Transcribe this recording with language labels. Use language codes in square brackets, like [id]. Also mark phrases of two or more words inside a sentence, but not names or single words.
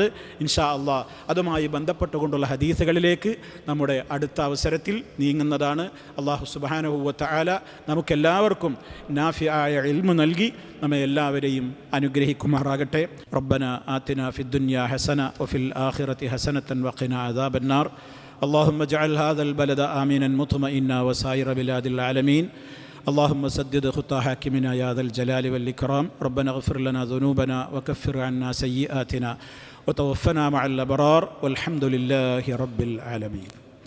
[ar] إن شاء الله [ml] അതുമായി ബന്ധപ്പെട്ടുകൊണ്ടുള്ള ഹദീസുകളിലേക്ക് നമ്മുടെ അടുത്ത അവസരത്തിൽ നീങ്ങുന്നതാണ്. [ar] الله سبحانه وتعالى [ml] നമുക്കെല്ലാവർക്കും നാഫിആയ ഇൽമു നൽകി നമ്മെ എല്ലാവരെയും അനുഗ്രഹിക്കുമാറാകട്ടെ. [ar] ربنا آتنا في الدنيا حسنة وفي الآخرة حسنة وقنا عذاب النار. اللهم اجعل هذا البلد آمنا مطمئنا وسائر بلاد العالمين. اللهم سدد خطى حاكمنا يا ذا الجلال والإكرام. ربنا اغفر لنا ذنوبنا وكفر عنا سيئاتنا وتوفنا مع الأبرار والحمد لله رب العالمين.